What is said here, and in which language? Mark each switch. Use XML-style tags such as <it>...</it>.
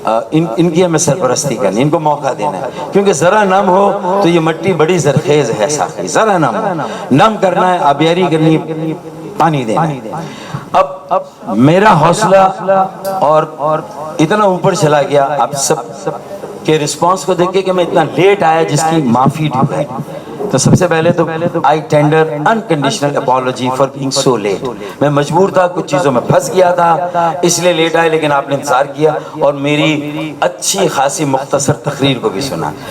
<ur>ان کی ہمیں سرپرستی کرنی, ان کو موقع دینا ہے, کیونکہ ذرا نم ہو تو یہ مٹی بڑی زرخیز ہے ساقی, ذرا نم ہو, نم کرنا ہے, آبیاری کرنی, پانی دینا ہے. اب میرا حوصلہ اور اتنا اوپر چلا گیا آپ سب کے رسپانس کو دیکھ کے کہ میں اتنا لیٹ آیا, جس کی معافی ڈیو ہے. تو سب سے پہلے تو</ur> <en>I tender unconditional apology for being so late.</en> <ur>میں مجبور تھا, کچھ چیزوں میں پھنس گیا تھا, اس لیے لیٹ آئے, لیکن آپ نے انتظار کیا اور میری اچھی خاصی مختصر تقریر کو بھی سنا.</ur>